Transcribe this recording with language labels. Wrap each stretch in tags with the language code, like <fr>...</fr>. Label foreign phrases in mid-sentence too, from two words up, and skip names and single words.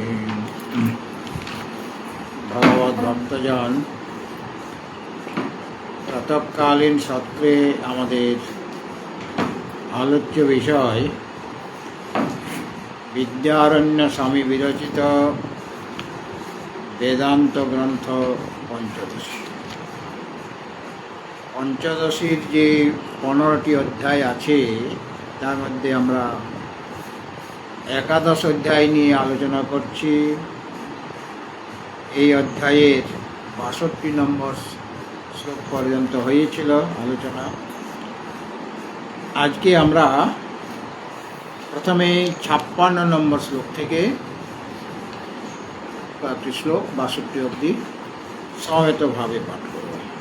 <bn>ভগবত ভক্তজন, প্রাতঃকালীন সত্রে আমাদের আলোচ্য বিষয় বিদ্যারণ্য স্বামী বিরচিত বেদান্ত গ্রন্থ পঞ্চদশী। পঞ্চদশীর যে 15টি অধ্যায় আছে তার মধ্য আমরা একাদশ অধ্যায় নিয়ে আলোচনা করছি। এই অধ্যায়ের ৬২ নম্বর শ্লোক পর্যন্ত হয়েছিল আলোচনা। আজকে আমরা প্রথমে ৫৬ নম্বর শ্লোক থেকে কয়েকটি শ্লোক ৬২ অবধি সমবেতভাবে পাঠ করব।</bn>